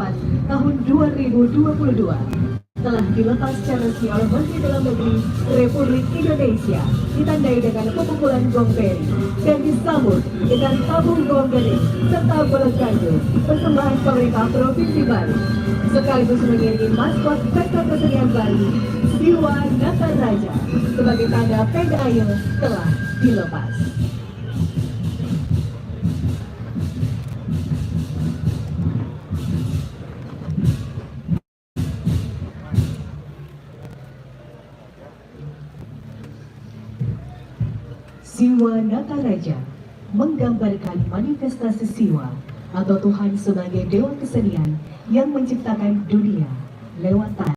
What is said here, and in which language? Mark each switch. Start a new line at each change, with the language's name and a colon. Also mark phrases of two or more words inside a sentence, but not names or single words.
Indonesian: tahun 2022 telah dilepas secara resmi oleh Menteri Dalam Negeri Republik Indonesia, ditandai dengan pemukulan gong beri dan disambut dengan tabung gong beri serta berganjo persembahan pemerintah Provinsi Bali, sekaligus mengiringi maskot Pesta Kesenian Bali Siwa Nataraja sebagai tanda PNAIL telah dilepas. Siwa Nataraja menggambarkan manifestasi Siwa atau Tuhan sebagai dewa kesenian yang menciptakan dunia lewat tanah.